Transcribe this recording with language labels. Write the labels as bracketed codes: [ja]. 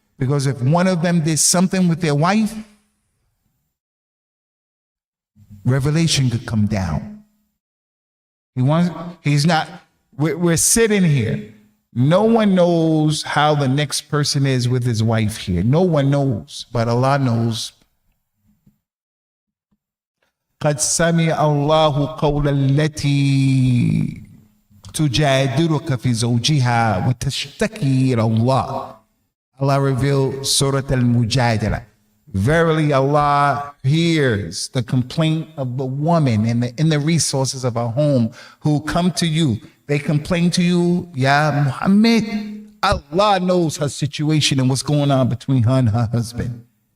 [en] Because if one of them did something with their wife, revelation could come down. We're sitting here. No one knows how the next person is with his wife here. No one knows, but Allah knows. [ar] قد سمع الله قول التي تجادلك في زوجها وتشتكي إلى الله. [en] Allah revealed Surah Al-Mujadala. Verily Allah hears the complaint of the woman in the resources of her home who come to you. They complain to you, Ya Muhammad. Allah knows her situation and what's going on between her and her husband.